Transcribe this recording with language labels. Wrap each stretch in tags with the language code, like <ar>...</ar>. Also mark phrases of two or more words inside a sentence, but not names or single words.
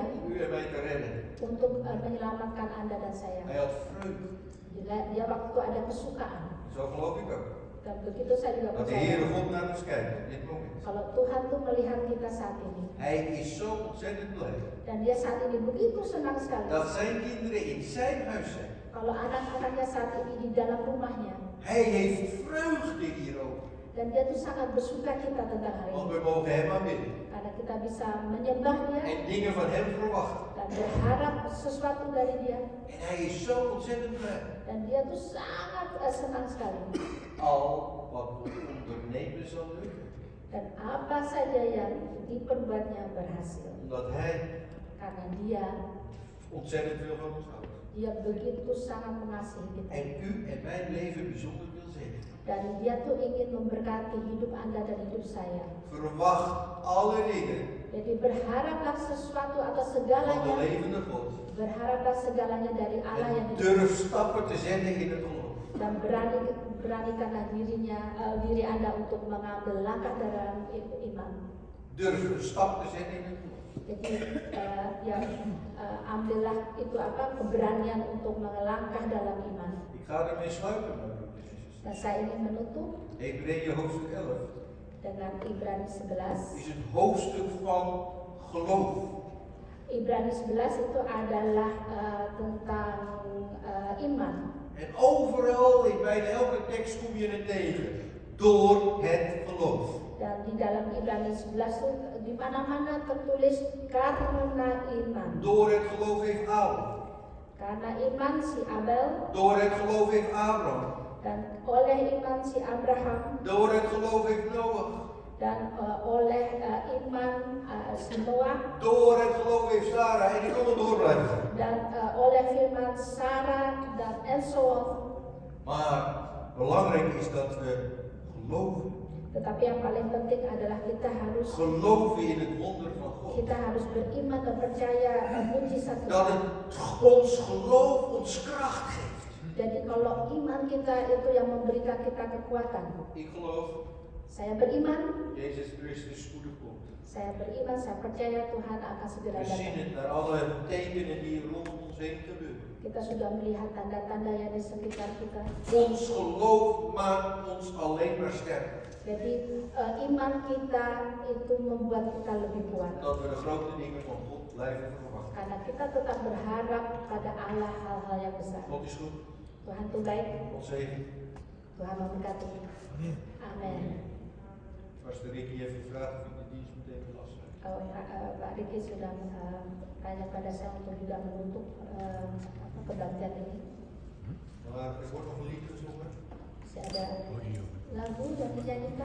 <nl>om u en mij te redden.</nl> <id>untuk menyelamatkan Anda dan saya.</id> <nl>Hij had vreugde.</nl> <id>Dia waktu itu ada kesukaan.</id> <nl>Zo geloof ik ook.</nl> <id>Dan begitu saya juga</id> <nl>Dat de</nl> <id>percaya.</id> <nl>Heere God naar ons kijkt op dit moment.</nl> <id>Kalau Tuhan tuh melihat kita saat ini,</id> <nl>Hij is zo ontzettend blij</nl> <id>dan Dia saat ini begitu senang sekali.</id> <nl>dat zijn kinderen in zijn huis zijn.</nl> <id>Kalau anak-anaknya saat ini di dalam rumahnya,</id> <nl>Hij heeft vreugde hierover.</nl> <id>Dan dia tuh sangat bersuka cita tentang hari</id> <nl>Want</nl> <id>ini.</id> <nl>we mogen hem aanbidden.</nl> <id>Karena kita bisa menyembah dia</id> <nl>En dingen van hem verwachten.</nl> <id>dan berharap sesuatu dari dia.</id> <nl>En hij is zo ontzettend blij.</nl> <id>Dan dia tuh sangat senang sekali.</id> <nl>Al wat we ondernemen zal lukken.</nl> <id>Dan apa saja yang diperbuatnya berhasil.</id> <nl>Omdat hij</nl> <id>Karena dia</id> <nl>ontzettend veel van ons houdt.</nl> <id>begitu sangat mengasihi kita.</id> <nl>En u en mijn leven bijzonder wil zegenen.</nl> <id>Dan dia tuh ingin memberkati hidup Anda dan hidup saya.</id> <nl>Verwacht alle dingen</nl> <id>Jadi berharaplah sesuatu atas</id> <nl>van de</nl> <id>segalanya.</id> <nl>levende God.</nl> <id>Berharaplah segalanya dari Allah yang</id> <nl>En</nl> <id>hidup.</id> <nl>durf stappen te zetten in het geloof.</nl> <id>Dan beranikanlah diri Anda untuk mengambil langkah dalam iman.</id> <nl>Durf een stap te zetten in het geloof.</nl> <id>Jadi ambillah itu keberanian untuk melangkah dalam iman.</id> <nl>Ik ga ermee sluiten, mijn broeders en zusters.</nl> <id>Dan saya ingin menutup</id> <nl>Hebreeën hoofdstuk 11</nl> <id>dengan Ibrani 11.</id> <nl>is een hoofdstuk van geloof.</nl> <id>Ibrani 11 itu adalah tentang iman.</id> <nl>En overal, in bijna elke tekst kom je het tegen. Door het geloof.</nl> <id>Dan di dalam Ibrani 11 itu di mana-mana tertulis karena iman.</id> <nl>Door het geloof heeft Abel.</nl> <id>Karena iman si Abel</id> <nl>Door het geloof heeft Abraham.</nl> <id>dan oleh iman si Abraham</id> <nl>Door het geloof heeft Noach.</nl> <id>dan oleh iman si Noah</id> <nl>Door het geloof heeft Sarah. En ik kan er door blijven gaan.</nl> <id>dan oleh firman Sarah dan</id> <en>and so on.</en> <nl>Maar belangrijk is dat we geloven.</nl> <id>Tetapi yang paling penting adalah kita harus</id> <nl>Geloven in het wonder van God.</nl> <id>beriman dan percaya mujizat</id> <nl>Dat</nl> <id>Tuhan.</id> <nl>het ons geloof ons kracht geeft.</nl> <id>Jadi kalau iman kita itu yang memberikan kita kekuatan.</id> <nl>Ik geloof</nl> <id>Saya beriman,</id> <nl>Jezus Christus spoedig komt.</nl> <id>saya beriman, saya percaya Tuhan akan segera</id> <nl>We zien</nl> <id>datang.</id> <nl>het naar alle tekenen die rondom ons heen gebeuren.</nl> <id>Kita sudah melihat tanda-tanda yang di sekitar kita.</id> <nl>Ons geloof maakt ons alleen maar sterker.</nl> <id>Jadi iman kita itu membuat kita lebih kuat.</id> <nl>Dat we de grote dingen van God blijven verwachten.</nl> <id>Karena kita tetap berharap pada Allah hal-hal yang besar.</id> <nl>God is goed.</nl> <id>Tuhan itu baik,</id> <nl>God zegen.</nl> <id>Tuhan memberkati. Amin.</id> <nl>Pastor Ricky heeft gevraagd of ik de dienst meteen wil afsluiten.</nl> <id>Pak Riki sudah tanya pada saya untuk juga menutup kebaktian ini.</id> <nl>Maar er wordt nog een lied gezongen.</nl> <id>Masih ada lagu yang dinyanyikan.</id>